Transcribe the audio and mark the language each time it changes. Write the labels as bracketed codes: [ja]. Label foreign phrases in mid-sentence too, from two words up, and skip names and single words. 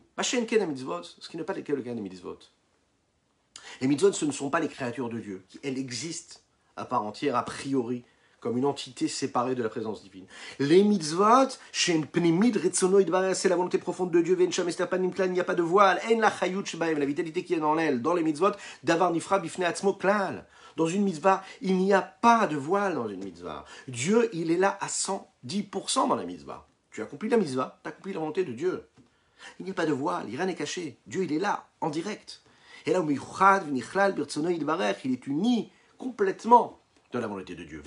[he] מה שאין כן מצוות, [fr] ce qui n'est pas le cas des mitzvot. Les mitzvot, ce ne sont pas les créatures de Dieu, elles existent à part entière, a priori, comme une entité séparée de la présence divine. Les mitzvot, c'est la volonté profonde de Dieu, il n'y a pas de voile, la vitalité qui est dans elle, dans les mitzvot, [he] דבר נפרד בפני עצמו כלל. [fr] Dans une mitzvah, il n'y a pas de voile dans une mitzvah. Dieu, il est là à 110% dans la mitzvah. Tu as accompli la mitzvah, tu as accompli la volonté de Dieu. Il n'y a pas de voile, rien n'est caché. Dieu, il est là, en direct. Et là, il est uni complètement dans la volonté de Dieu.